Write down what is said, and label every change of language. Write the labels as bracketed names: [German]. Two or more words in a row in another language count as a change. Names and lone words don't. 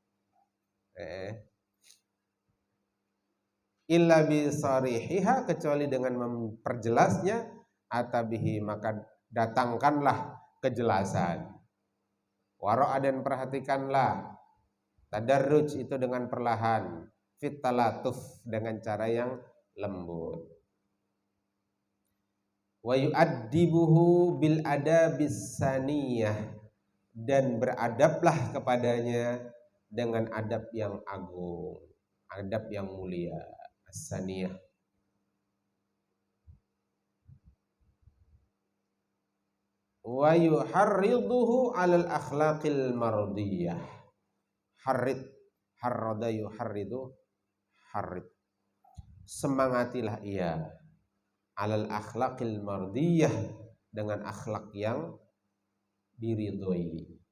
[Arabic] إلا بصريحها, [Indonesian] kecuali dengan memperjelasnya, atabihi, maka datangkanlah kejelasan, wara'a, dan perhatikanlah, tadarruj, itu dengan perlahan, [Arabic] في التلطف, [Indonesian] dengan cara yang lembut, [Arabic] ويؤدبه بالأدب السنية, [Indonesian] dan beradablah kepadanya dengan adab yang agung, adab yang mulia, [Arabic] as-saniyah. ويحرضه على الأخلاق المرضية. حرّض يحرّض، حرّض, [Indonesian] semangatilah ia, [Arabic] على الأخلاق المرضية, [Indonesian] dengan akhlak yang diridhoi.